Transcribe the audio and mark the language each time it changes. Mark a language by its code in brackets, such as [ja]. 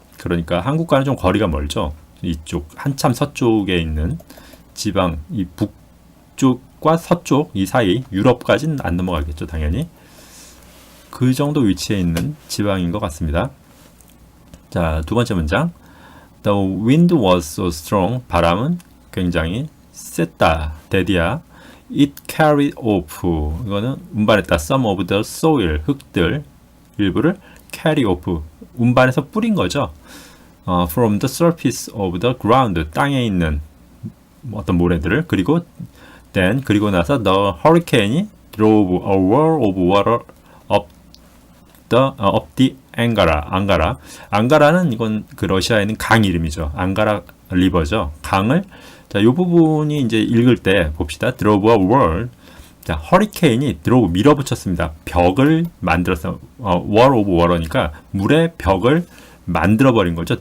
[ko] 그러니까 한국과는 좀 거리가 멀죠. 이쪽 한참 서쪽에 있는 지방, 이 북쪽과 서쪽 이 사이, 유럽까지는 안 넘어가겠죠, 당연히. 그 정도 위치에 있는 지방인 것 같습니다. 자, 두 번째 문장. [en] The wind was so strong. [ko] 바람은 굉장히 셌다, 대디야. [en] It carried off. [ko] 이거는 운반했다. [en] Some of the soil, [ko] 흙들 일부를 [en] carry off, [ko] 운반해서 뿌린 거죠. [en] From the surface of the ground, [ko] 땅에 있는 어떤 모래들을. 그리고 [en] then, [ko] 그리고 나서 [en] the hurricane이 drove a wall of water up the 앙가라. [ko] 앙가라는 이건 그 러시아에 있는 강 이름이죠. 앙가라 리버죠. 강을, 자, 요 부분이 이제 읽을 때 봅시다. [en] drove a wall. [ko] 자, 허리케인이 [en] drove, [ko] 밀어붙였습니다. 벽을 만들었어. [en] wall of water [ko] 니까 물의 벽을 만들어버린 거죠.